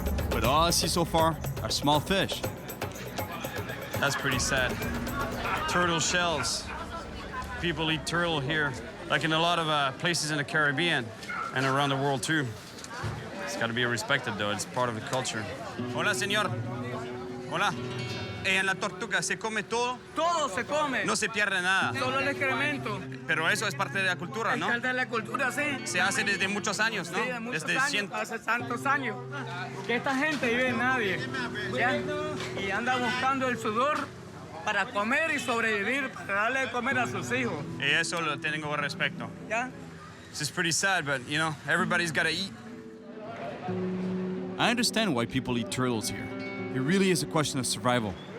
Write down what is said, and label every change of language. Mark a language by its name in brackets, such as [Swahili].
[English] But all I see so far are small fish. That's pretty sad. Turtle shells. People eat turtle here, like in a lot of places in the Caribbean and around the world too. It's got to be respected though, it's part of the culture. [Spanish] Hola, señor. Hola. En la tortuga se come todo. Todo se come. No se pierde nada. Solo el excremento. Pero eso es parte de la cultura, ¿no? Es parte de la cultura, sí. Se hace desde muchos años, ¿no? Sí, de muchos desde años, hace tantos años. Que esta gente vive en nadie. ¿Ya? Y anda buscando el sudor para comer y sobrevivir, para darle de comer a sus hijos. Y eso lo tengo respeto. ¿Ya? [English] This is pretty sad, but, you know, everybody's got to eat. I understand why people eat turtles here. It really is a question of survival.